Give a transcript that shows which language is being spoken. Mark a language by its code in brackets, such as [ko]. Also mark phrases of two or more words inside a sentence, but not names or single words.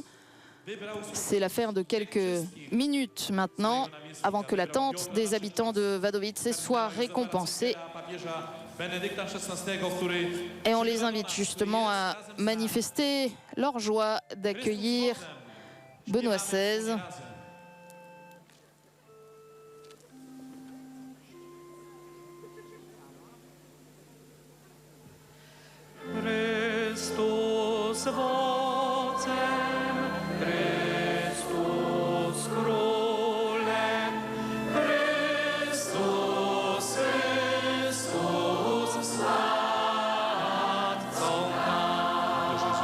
[fr] C'est l'affaire de quelques minutes maintenant, avant que l'attente des habitants de Wadowice soit récompensée. Et on les invite justement à manifester leur joie d'accueillir Benoît XVI. [pl] Chrystus wodcem, Chrystus królem, Chrystus, Chrystus władcą nam.